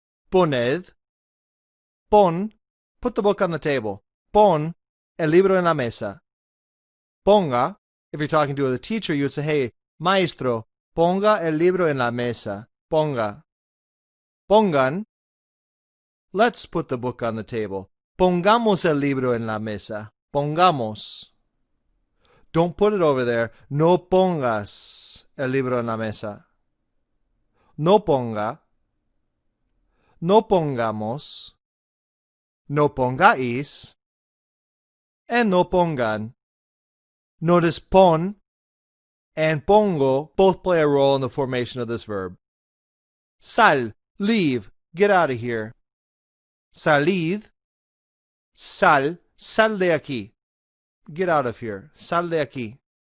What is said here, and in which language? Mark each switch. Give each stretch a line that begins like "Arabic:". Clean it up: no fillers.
Spanish: Poned, pon,
English: put the book on the table.
Spanish: Pon el libro en la mesa. Ponga,
English: if you're talking to the teacher, you would say, hey,
Spanish: maestro, ponga el libro en la mesa. Ponga. Pongan,
English: let's put the book on the table.
Spanish: Pongamos el libro en la mesa. Pongamos.
English: Don't put it over there.
Spanish: No pongas el libro en la mesa. No ponga. No pongamos, no pongáis, and no pongan.
English: Notice pon and pongo both play a role in the formation of this verb.
Spanish: Sal,
English: leave, get out of here.
Spanish: Salid, sal, sal de aquí.
English: Get out of here.
Spanish: Sal de aquí.